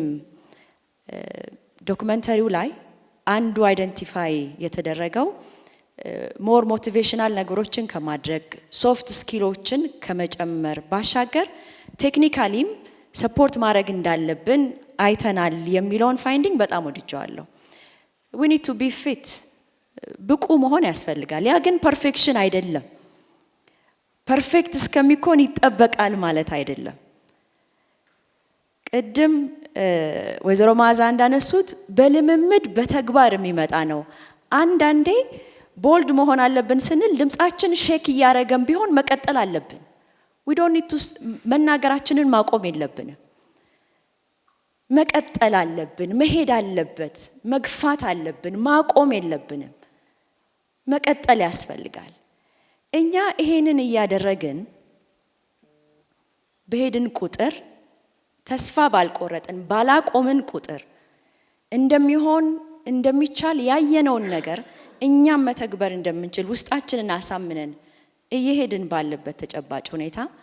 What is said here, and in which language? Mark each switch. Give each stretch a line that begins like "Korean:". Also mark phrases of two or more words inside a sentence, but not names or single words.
Amharic: ዶክመንተሪው ላይ አንዱ አይደንቲፋይ የተደረገው
English: more motivational
Amharic: ነገሮችን ከማድረግ ሶፍት ስኪሎችን ከመጨመር ባሻገር ቴክኒካሊም ሰፖርት ማድረግ እንዳለብን አይተናል የሚለውን ፋይንዲንግ በጣም ወድጀዋለሁ።
English: we need to be fit
Amharic: ብቁ መሆን ያስፈልጋል። ያ ግን ፐርፌክሽን አይደለም። ፐርፌክት እስከሚኮን ይጠበቃል ማለት አይደለም። ቅድም ወይዘሮ መዓዛ እንዳነሱት በልምምድ በተግባር የሚመጣ ነው። አንዳንዴ ቦልድ መሆን አለብን ስንል ድምጻችን ሼክ እያረገን ቢሆን መቀጠል አለብን።
English: we don't need to
Amharic: መናገራችንን ማቆም የለብንም። መቀጠል አለብን። መሄድ አለበት። መግፋት አለብን። ማቆም የለብንም። መቀጠል ያስፈልጋል። እኛ ይሄንን እያደረግን በሄድን ቁጥር ተስፋ ባልቆረጥን ባላቆምን ቁጥር እንደሚሆን እንደሚቻል ያየነውን ነገር እኛም መተግበር እንደምንችል ውስጣችንን አሳምነን እየሄድን ባለበት ተጨባጭ ሁኔታ